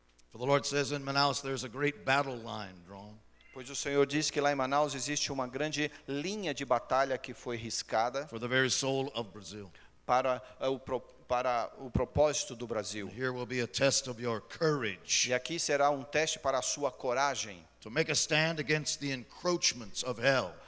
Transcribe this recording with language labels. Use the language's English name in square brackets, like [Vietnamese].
[English] For the Lord says in Manaus there's a great battle line drawn. [Portuguese] Pois o Senhor disse que lá em Manaus existe uma grande linha de batalha que foi riscada [English] For the very soul of Brazil. [Portuguese] para o propósito do Brasil. [English] Here will be a test of your courage [Portuguese] E aqui será um teste para a sua coragem, [English] to make a stand against the encroachments of hell.